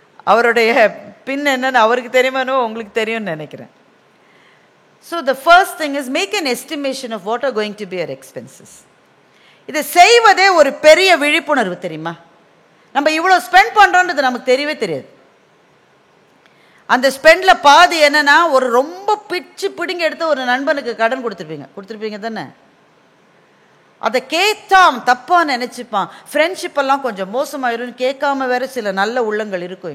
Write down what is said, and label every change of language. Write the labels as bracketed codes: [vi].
[ta] அவருடைய பின் என்னன்னு அவருக்கு தெரியுமானோ உங்களுக்கு தெரியும்னு நினைக்கிறேன். [en] So the first thing is make an estimation of what are going to be your expenses. [ta] இதை செய்வதே ஒரு பெரிய விழிப்புணர்வு தெரியுமா? நம்ம இவ்வளோ ஸ்பெண்ட் பண்ணுறோன்றது நமக்கு தெரியவே தெரியாது. அந்த ஸ்பெண்டில் பாதி என்னன்னா, ஒரு ரொம்ப பிச்சு பிடிங்க எடுத்து ஒரு நண்பனுக்கு கடன் கொடுத்துருப்பீங்க தானே? அதை கேட்டான் தப்பாக நினச்சிப்பான். ஃப்ரெண்ட்ஷிப்பெல்லாம் கொஞ்சம் மோசமாயிரும்னு கேட்காம வேற சில நல்ல உள்ளங்கள் இருக்கும்.